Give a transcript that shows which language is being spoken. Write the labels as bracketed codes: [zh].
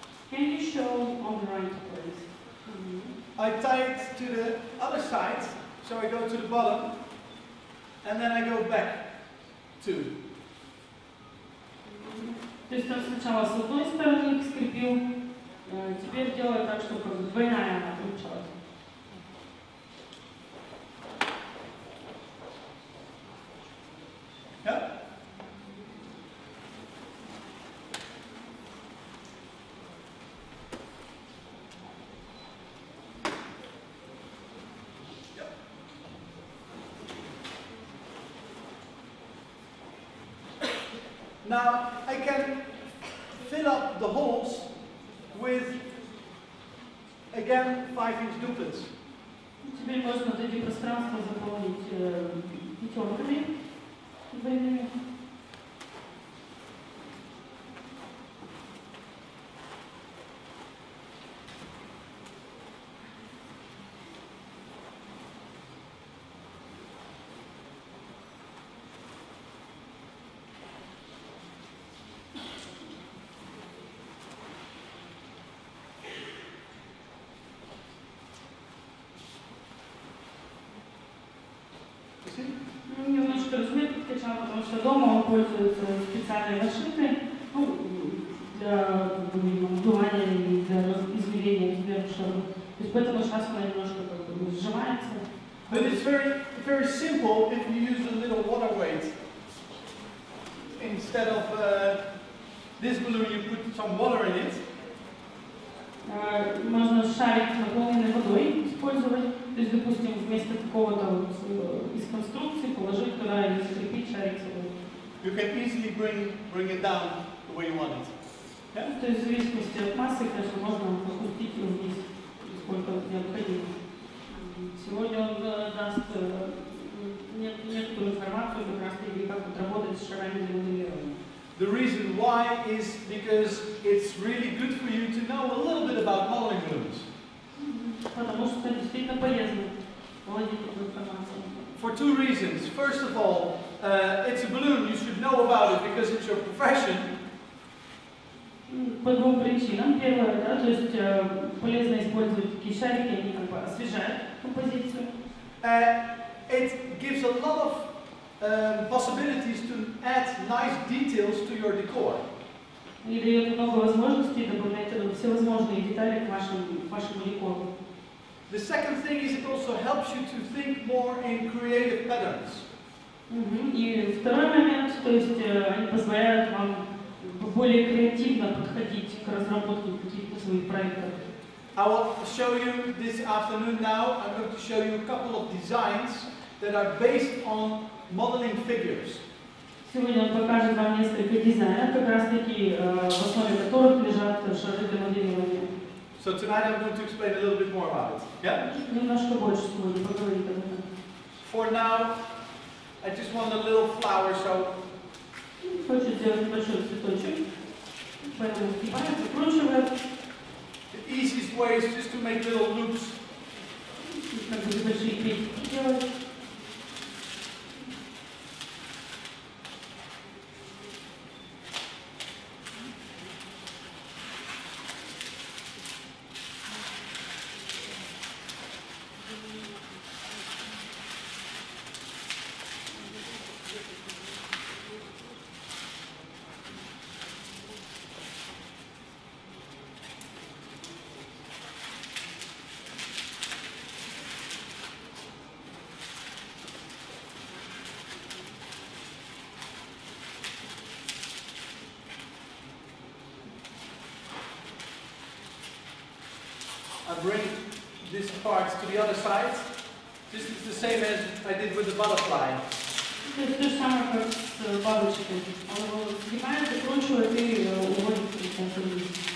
[en] Can you show on the right, please? I tie it to the other side, so I go to the bottom, and then I go back 2. [ru] То есть он сначала с одной стороны их скрепил, теперь делаю так, чтобы двойная она получалась. [en] Now I can fill up the holes with, again, 5-inch doublets. [ru] Теперь можно вот эти пространства заполнить пятерками двойными. Немножко разумеет подкачал, потому что дома он пользуется специальной машиной, ну, для вдувания и для измерения размера шара. То есть поэтому сейчас она немножко как бы сжимается. [en] But it's very simple if you use a little water weight. Instead of this balloon, you put some water in it. [ru] Можно шарик, наполненный водой, использовать. То есть, допустим, вместо какого-то вот из конструкции положить туда и закрепить шарик собой. [en] You can easily bring it down the way you want it. Yeah? [ru] То есть, в зависимости от массы, конечно, можно опустить его вниз, сколько необходимо. Сегодня он даст некоторую информацию как раз таки, как вот работать с шарами для моделирования. [en] The reason why is because it's really good for you to know a little bit about modeling balloons. [ru] Потому что действительно полезно владеть этой информацией. [en] For two reasons. First of all, it's a balloon, you should know about it because it's your profession. [ru] По двум причинам. Первое, да, то есть полезно использовать такие шарики, они как бы освежают композицию. [en] It gives a lot of possibilities to add nice details to your decor. [ru] И дает много возможностей добавлять всевозможные детали к вашему декору. [en] The second thing is it also helps you to think more in creative patterns. [ru] И второй момент, то есть они позволяют вам более креативно подходить к разработке каких-то своих проектов. [en] I will show you this afternoon now. I'm going to show you a couple of designs that are based on modeling figures. [ru] Сегодня он покажет вам несколько дизайнов, как раз таки в основе которых лежат шары для моделирования. [en] So tonight I'm going to explain a little bit more about it. Yeah? [ru] Немножко больше сегодня поговорить об этом. [en] For now, I just want a little flower, so. [ru] Хочу сделать небольшой цветочек, поэтому сгибаем, закручиваем. [en] The easiest way is just to make little loops. [ru] Как бы небольшие петельки делать. [en] I bring this part to the other side. This is the same as I did with the butterfly. [ru] То есть то же самое, как с бабочкой. Он его сгибает, закручивает и уводит вниз.